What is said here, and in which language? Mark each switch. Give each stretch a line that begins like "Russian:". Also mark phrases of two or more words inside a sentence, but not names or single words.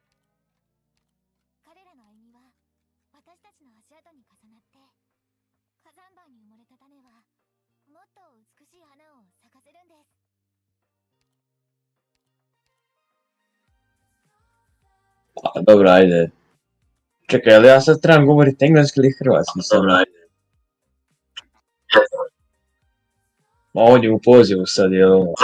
Japanese: 彼らの歩みは私たちの足跡に重なって火山灰に埋もれた種はもっと美しい花を咲かせるんです。
Croatian: Dobra, ajde. Čekaj, ali ja sad trebam govoriti engleski ili hrvatski? Dobra, ajde. Ma on je u pozivu sad, jel?